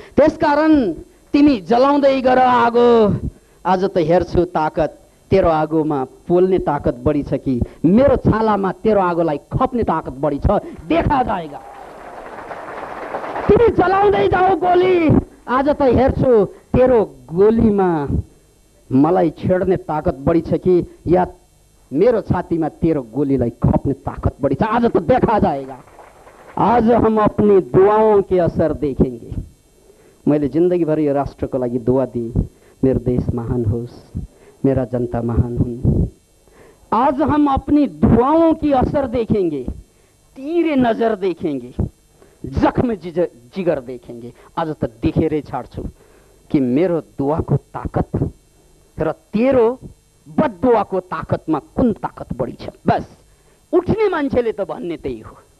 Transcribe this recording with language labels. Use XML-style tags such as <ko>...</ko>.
<ne>त्यसकारण तिमी जलाउँदै गर आगो, आज त हेर्छु ताकत तेरो आगोमा पोल्ने ताकत बढी छ कि मेरो छालामा तेरो आगोलाई खप्ने ताकत बढी छ,</ne> <hi>देखा जाएगा।</hi> <ne>तिमी जलाउँदै जाऊ गोली, आज त हेर्छु तेरो गोलीमा मलाई छेड्ने ताकत बढी छ कि या मेरो छातीमा तेरो गोलीलाई खप्ने ताकत बढी छ,</ne> <hi>आज तो देखा जाएगा। आज हम अपनी दुआओं के असर देखेंगे।</hi> <ne>मैले जिंदगी भर यो राष्ट्रको लागि दुआ दिए, मेरो देश महान होस्, मेरा जनता महान हुन्।</ne> <hi>आज हम अपनी दुआओं की असर देखेंगे, तीरे नजर देखेंगे, जख्म जिगर देखेंगे।</hi> <ne>आज त देखेरै छाड्छु कि मेरो दुआको ताकत र तेरो बददुवाको ताकतमा कुन ताकत बढी छ। बस उठ्ने मान्छेले त भन्ने त्यही हो।</ne>